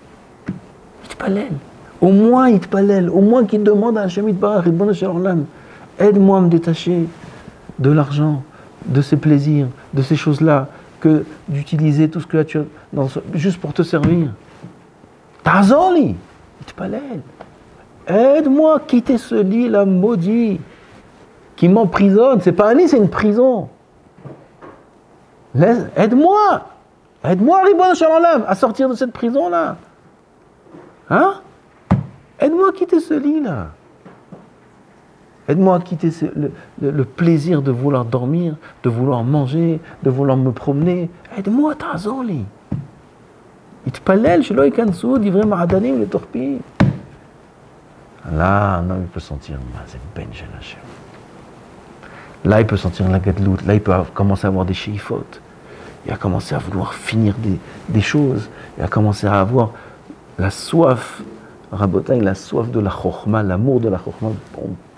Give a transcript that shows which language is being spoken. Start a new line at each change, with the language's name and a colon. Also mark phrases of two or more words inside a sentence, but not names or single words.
French: Au moins qu'il demande à
Hebrew: השם יתברך, ריבונו של עולם,
French: aide-moi à me détacher de l'argent, de ces plaisirs, de ces choses-là, que d'utiliser tout ce que tu as juste pour te servir.
Hebrew: תעזור לי, יתפלל.
French: Aide-moi à quitter ce lit-là maudit qui m'emprisonne. C'est pas un lit, c'est une prison. Aide-moi,
Hebrew: ריבונו של עולם,
French: à sortir de cette prison-là. Hein? Aide-moi à quitter ce lit-là. Aide-moi à quitter le plaisir de vouloir dormir, de vouloir manger, de vouloir me promener. Aide-moi,
Hebrew: תעזור לי. יתפלל שלא יכנסו דברי מעדנים לטרפים.
French: Là, un homme il peut sentir, c'est
Hebrew: בן של השם.
French: Là, il peut sentir la gadlout. Là, il peut commencer à avoir des sheifot. Il a commencé à vouloir finir des choses. Il a commencé à avoir la soif, Rabotai, la soif de la chokhma, l'amour de la chokhma.